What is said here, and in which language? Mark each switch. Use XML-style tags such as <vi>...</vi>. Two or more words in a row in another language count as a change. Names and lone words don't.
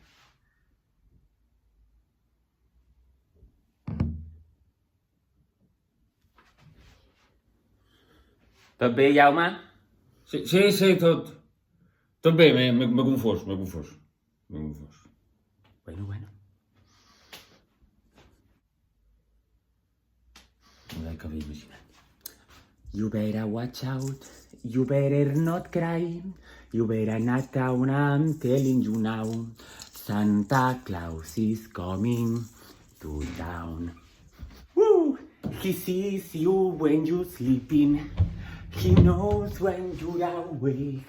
<ca>Tot bé, Jaume? Sí, tot bé, m'he confós. Bueno. No l'he que imaginat.</ca> <en>You better watch out, you better not cry, you better not down, I'm telling you now. Santa Claus is coming to town. Woo! He sees you when you're sleeping, he knows when you're awake.</en>